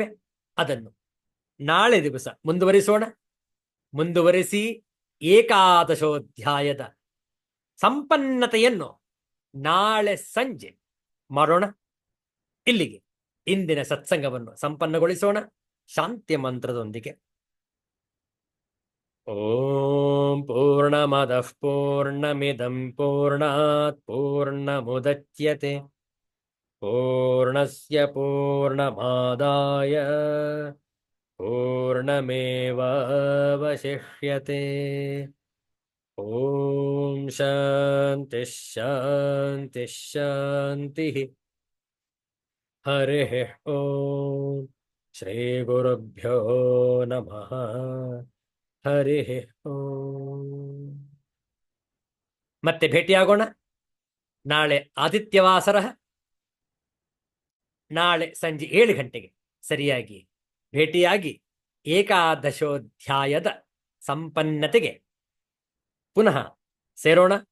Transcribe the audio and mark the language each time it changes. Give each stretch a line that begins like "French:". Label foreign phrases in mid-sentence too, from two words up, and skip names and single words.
Kannada: ಅದನ್ನು ನಾಳೆ ದಿವಸ ಮುಂದುವರಿಸೋಣ. ಮುಂದುವರಿಸಿ ಏಕಾದಶೋಧ್ಯಾಯದ ಸಂಪನ್ನತೆಯನ್ನು ನಾಳೆ ಸಂಜೆ ಮಾಡೋಣ. ಇಲ್ಲಿಗೆ ಇಂದಿನ ಸತ್ಸಂಗವನ್ನು ಸಂಪನ್ನಗೊಳಿಸೋಣ ಶಾಂತಿಯ ಮಂತ್ರದೊಂದಿಗೆ.
Sanskrit: ಓಂ ಪೂರ್ಣಮದಃ ಪೂರ್ಣಮಿದಂ ಪೂರ್ಣಾತ್ ಪೂರ್ಣಮುದಚ್ಯತೆ ಪೂರ್ಣಸ್ಯ ಪೂರ್ಣಮಾದಾಯ ಪೂರ್ಣಮೇವಾವಶಿಷ್ಯತೆ. ಓಂ ಶಾಂತಿ ಶಾಂತಿ ಶಾಂತಿ. ಹರಿ ಓಂ. ಶ್ರೀ ಗುರುಭ್ಯೋ ನಮಃ. ಹರಿ ಓಂ.
Kannada: ಮತ್ತೆ ಭೇಟಿಯಾಗೋಣ ನಾಳೆ ಆದಿತ್ಯವಾಸರ. ನಾಳೆ ಸಂಜೆ 7 ಗಂಟೆಗೆ ಸರಿಯಾಗಿ ಭೇಟಿಯಾಗಿ ಏಕಾದಶೋಧ್ಯಾಯದ ಸಂಪನ್ನತೆಗೆ ಪುನಃ ಸೇರೋಣ.